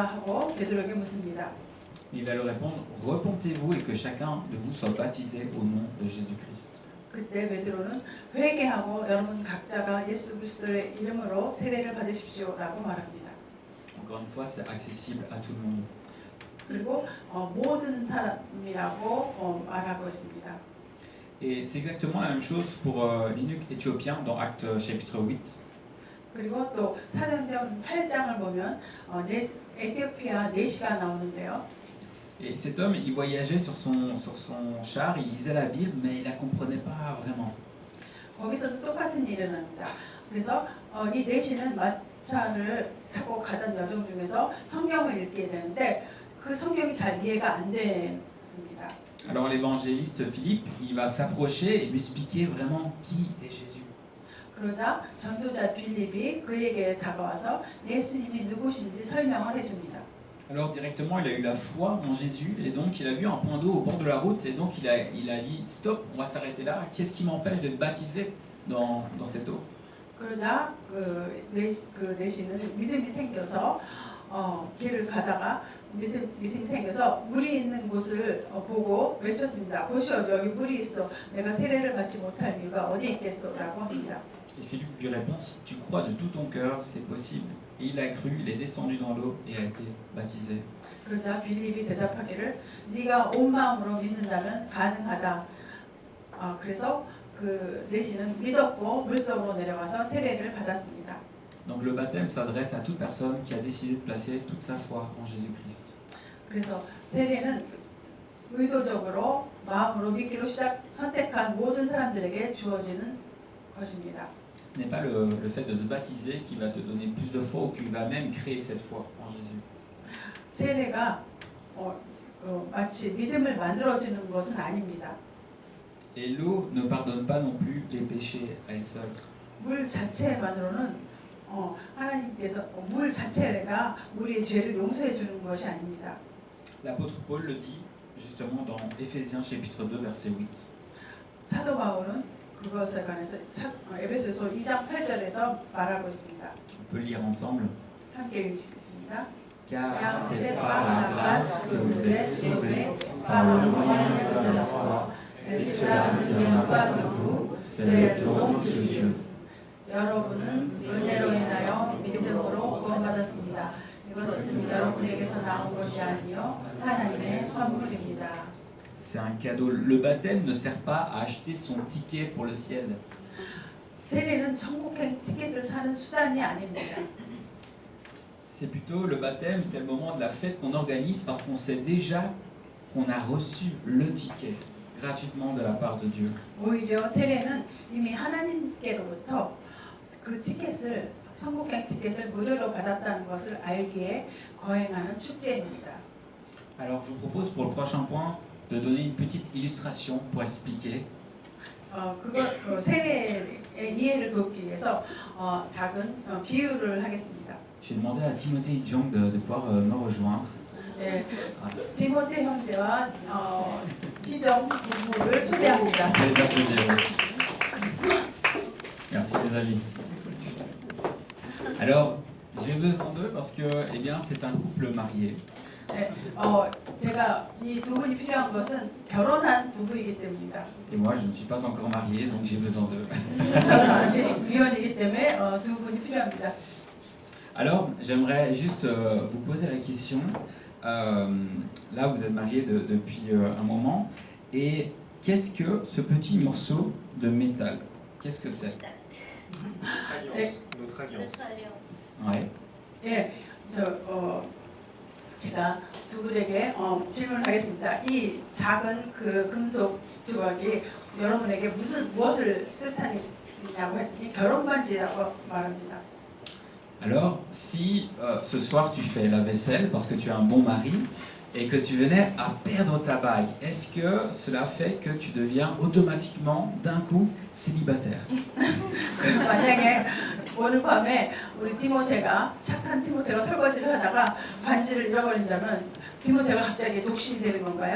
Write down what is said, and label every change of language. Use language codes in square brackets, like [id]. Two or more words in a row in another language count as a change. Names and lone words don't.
[ko] 하고 베드로에게 묻습니다. [fr] Il va leur répondre « Repentez-vous et que chacun de vous soit baptisé au nom de Jésus-Christ. » [ko] 그때 베드로는 회개하고 여러분 각자가 예수 그리스도의 이름으로 세례를 받으십시오라고 말합니다. [fr] Encore une fois, c'est accessible à tout le monde. [ko] 그리고 모든 사람이라고 말하고 있습니다. [fr] Et c'est exactement la même chose pour l'eunuque éthiopien dans Actes chapitre 8. [ko] 그리고 또 사도행전 8장을 보면 에티오피아 내시가 나오는데요. [fr] Et cet homme, il voyageait sur son char, il lisait la Bible, mais il ne la comprenait pas vraiment. [ko] 거기서도 똑같은 일이 일어납니다. 그래서 이 내시는 마차를 타고 가던 여정 중에서 성경을 읽게 되는데 그 성경이 잘 이해가 안 됐습니다. [fr] Alors l'évangéliste Philippe, il va s'approcher et lui expliquer vraiment qui est Jésus. [ko] 그러자 전도자 빌립이 그에게 다가와서 예수님이 누구신지 설명을 해줍니다. [fr] Alors directement, il a eu la foi en Jésus et donc il a vu un point d'eau au bord de la route et donc il a dit stop, on va s'arrêter là. Qu'est-ce qui m'empêche d'être baptisé dans cette eau? [ko] 그러자 내시는 믿음이 생겨서 길을 가다가 믿음이 생겨서 물이 있는 곳을 보고 외쳤습니다. 보시오, 여기 물이 있어. 내가 세례를 받지 못할 이유가 어디 있겠소라고 합니다. [fr] Et Philippe lui répond, si tu crois de tout ton cœur, c'est possible. Et il a cru, il est descendu dans l'eau et a été baptisé. [ko] 그러자 빌립이 대답하기를 네가 온 마음으로 믿는다면 가능하다. 그래서 그 내시는 믿었고 물속으로 내려가서 세례를 받았습니다. [fr] Donc le baptême s'adresse à toute personne qui a décidé de placer toute sa foi en Jésus-Christ. [ko] 그래서 세례는 의도적으로 마음으로 믿기로 선택한 모든 사람들에게 주어지는 것입니다. [fr] Ce n'est pas le fait de se baptiser qui va te donner plus de foi ou qui va même créer cette foi en Jésus. [ko] 세례가 마치 믿음을 만들어주는 것은 아닙니다. [fr] Et l'eau ne pardonne pas non plus les péchés à elle seule. [ko] 물 자체만으로는 하나님께서 물 자체가 우리의 죄를 용서해 주는 것이 아닙니다. [fr] L'apôtre Paul le dit justement dans Éphésiens chapitre 2 verset 8. [ko] 사도 바울은 그것에 관해서 에베소서 2장 8절에서 말하고 있습니다. [fr] On peut le lire ensemble. [ko] 함께 읽겠습니다. [fr] Car c'est par la grâce que vous êtes sauvés par le moyen de la foi. Et cela ne vient pas de vous, c'est le don de Dieu. [ko] 여러분은 은혜로 인하여 믿음으로 구원받았습니다. 이것은 여러분에게서 나온 것이 아니요 하나님의 선물입니다. [fr] C'est un cadeau. Le baptême ne sert pas à acheter son ticket pour le ciel. [ko] 세례는 천국행 티켓을 사는 수단이 아닙니다. [fr] C'est plutôt le baptême, c'est le moment de la fête qu'on organise parce qu'on sait déjà qu'on a reçu le ticket gratuitement de la part de Dieu. [ko] 오히려 세례는 이미 하나님께로부터 그 티켓을 천국행 티켓을 무료로 받았다는 것을 알기에 거행하는 축제입니다. [fr] Alors je vous propose pour le prochain point de donner une petite illustration pour expliquer. [ko] 세례의 이해를 돕기 위해서 작은 비유를 하겠습니다. [fr] J'ai demandé à Timothée Jong de pouvoir me rejoindre. [ko] 네, 디모테 형제와 희정 부부를 초대합니다. [fr] Les applaudir. Merci les amis. Alors, j'ai besoin d'eux parce que, eh bien, c'est un couple marié. [ko] 네, 제가 이 두 분이 필요한 것은 결혼한 부부이기 때문입니다. [fr] Et moi, je ne suis pas encore marié, donc j'ai besoin d'eux. [ko] 저는 아직 미혼이기 때문에 두 분이 필요합니다. [fr] Alors, j'aimerais juste vous poser la question. Là, vous êtes mariés depuis un moment. Et qu'est-ce que ce petit morceau de métal? Qu'est-ce que c'est? Notre alliance. Ouais. [ko] 예, 제가 두 분에게 질문하겠습니다. 이 작은 그 금속 조각이 여러분에게 무엇을 뜻하냐고 했더니 결혼 반지라고 말합니다. [fr] Alors, si ce soir tu fais la vaisselle parce que tu es un bon mari et que tu venais à perdre ta bague, est-ce que cela fait que tu deviens automatiquement d'un coup célibataire? [ko] 만약에 오늘 밤에 우리 착한 티모테가 설거지를 하다가 반지를 잃어버린다면 티모테가 갑자기 독신이 되는 건가요?